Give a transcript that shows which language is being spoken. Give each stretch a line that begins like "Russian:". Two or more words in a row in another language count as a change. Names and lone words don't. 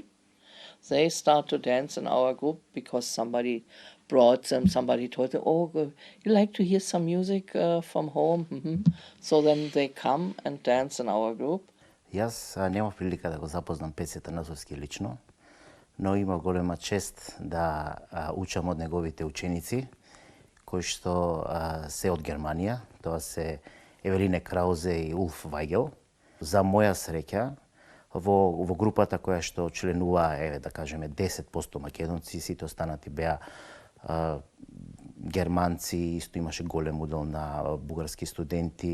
English: They start to dance in our group because somebody brought them, somebody told them, "Oh, you like to hear some music from home?" So then they come and dance in our group.
Macedonian: Јас немав прилика да го запознам Пеце Танасовски лично, но има голема чест да учам од неговите ученици, кои што се од Германија, тоа се Евелине Краузе и Улф Вајгел. За моја среќа, во групата која што членува, да кажеме, 10% македонци, сите останати беа германци, исто имаше голем удел на бугарски студенти.